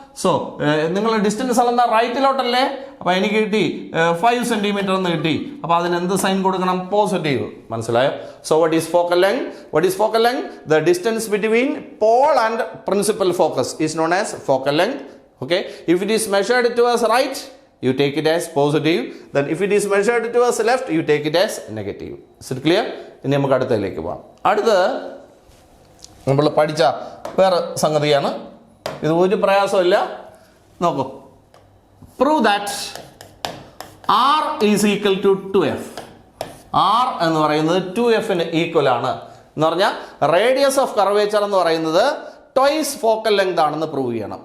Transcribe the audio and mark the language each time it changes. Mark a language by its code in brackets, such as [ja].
[ml] So നിങ്ങൾ distance അളന്ന റൈറ്റിലോട്ടല്ലേ. അപ്പോൾ എനിക്ക് കിട്ടി 5 സെന്റിമീറ്റർ എന്ന് കിട്ടി. അപ്പോൾ അതിന് എന്ത് സൈൻ കൊടുക്കണം? പോസിറ്റീവ്. മനസ്സിലായോ? [en] So what is focal length? [ml] What is focal length? [en] The distance between pole and principal focus is known as focal length. Okay, if it is measured towards right, you take it as positive. Then if it is measured towards left, you take it as negative. Is it clear? [ml] ഇനി നമുക്ക് അടുത്തതിലേക്ക് പോകാം. അടുത്ത് നമ്മൾ പഠിച്ച വേറെ സംഗതിയാണ്. ഇത് ഒരു പ്രയാസമില്ല. നോക്കൂ, [en] Prove that R is equal to 2f. [ml] R എന്ന് പറയുന്നത് 2fന് ഈക്വൽ ആണ് എന്ന് പറഞ്ഞാൽ റേഡിയസ് ഓഫ് കർവേച്ചർ എന്ന് പറയുന്നത് ട്വൈസ് ഫോക്കൽ ലെങ്ത് ആണെന്ന് പ്രൂവ് ചെയ്യണം.